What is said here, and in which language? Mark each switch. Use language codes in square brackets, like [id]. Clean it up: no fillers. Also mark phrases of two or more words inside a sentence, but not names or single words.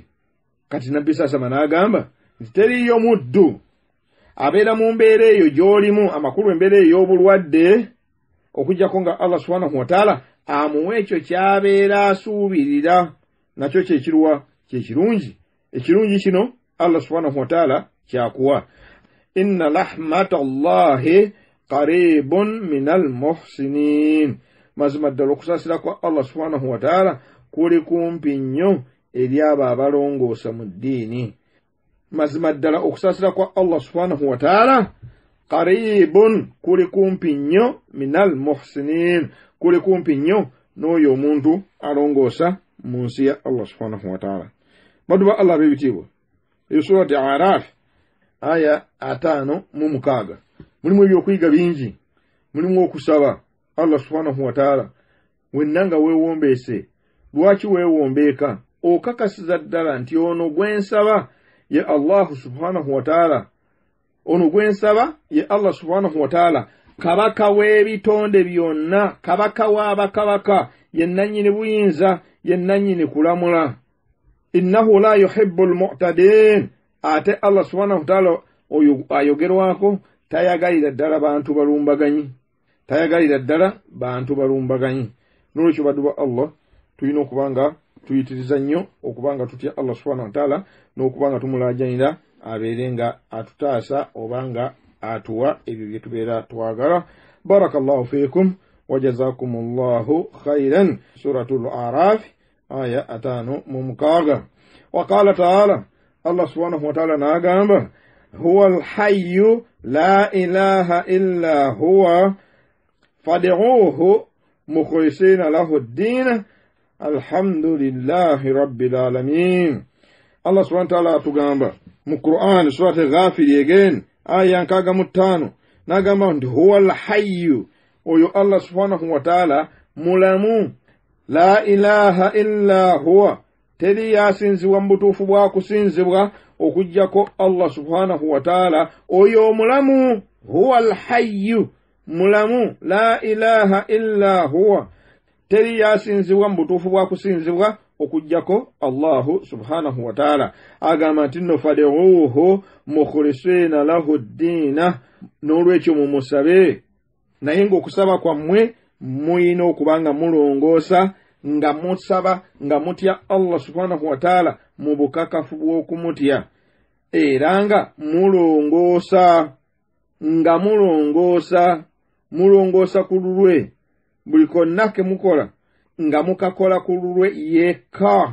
[lg] Kati Nabbi sasama n'agamba nti teriyo muddu abeera mu mbeera eyo gy'olimu, amakulu embeera eyo y'obulwadde, okuggyako nga Allah [ar] سبحانه وتعالى [lg] amuwa ekyo ky'abeera asuubirira, nakyo kyekiruwa? Kyekirungi. Ekirungi kino Allah [ar] سبحانه وتعالى [lg] kyakuwa. [ar] إن رحمت الله قريب من المحسنين, [lg] mazima ddala okusaasira kwa Allah [ar] سبحانه وتعالى [lg] kuli kumpi nnyo eri abo abalongoosa mu ddiini. Mazima ddala okusaasira kwa Allah [ar] سبحانه وتعالى [lg] qaribun, kuli kumpi nnyo [ar] من المحسنين, [lg] kuli kumpi nnyo n'oyo omuntu alongoosa mu nsi ya Allah [ar] سبحانه وتعالى. [lg] Baduba Allah b'ebitiibwa, eyo surati Araf aya 5:6 mulimu ebyokuyiga bingi, mulimu okusaba Allah [ar] سبحانه وتعالى. [lg] Wenna nga weewombeese, lwaki weewombeeka okakasiza ddala nti ono gwensaba ye Allah [ar] سبحانه وتعالى, [lg] ono gwensaba ye Allah [ar] سبحانه وتعالى, [lg] kabaka w'ebitonde byonna, kabaka w'abakabaka, ye nannyini buyinza, ye nannyini kulamula. [ar] إنه لا يحب المعتدين. [lg] Ate Allah [ar] سبحانه وتعالى [lg] oyo ayogerwako tayagalira ddala bantu balumbaganyi, tayagalira ddala bantu balumbaganyi. Nolwekyo baduba Allah tulina okubanga tuyitiriza nnyo okubanga tutya Allah [ar] سبحانه وتعالى [lg] n'okubanga tumulajanira abeere nga atutaasa obanga atuwa ebyo bye tubeera twagala. [ar] بارك الله فيكم وجزاكم الله خيرا. [lg] Suratul Araf aya 5:6. [ar] وقال تعالى الله سبحانه وتعالى n'agamba, هو الحي لا إله إلا هو فادعوه مخلصين له الدين الحمد لله رب العالمين. [lg] Allah [ar] سبحانه وتعالى [lg] atugamba mu Qur'an surati Ghafir again aya 5 n'agamba nti [ar] هو الحي, [lg] oyo Allah [ar] سبحانه وتعالى [lg] mulamu, [ar] لا إله إلا هو, [lg] teri yasinzibwa mu butuufu bwa kusinzibwa okujjako Allah [ar] سبحانه وتعالى, [lg] oyo mulamu. [ar] هو الحي, mulamu, لا إله إلا هو, [lg] teri yasinzibwa mu butuufu bwa kusinzibwa okujjako Allahu [ar] سبحانه وتعالى. [lg] Agamba nti nno [ar] فادعوه مخلصين له الدين, [lg] n'olwekyo mumusabe, naye ng'okusaba kwammwe muyina okubanga mulongoosa nga musaba nga mutya Allah [ar] سبحانه وتعالى [lg] mu bukakafu bw'okumutya, era nga mulongoosa mulongoosa ku lulwe, buli konna ke mukola nga mukakola ku lulwe yekka.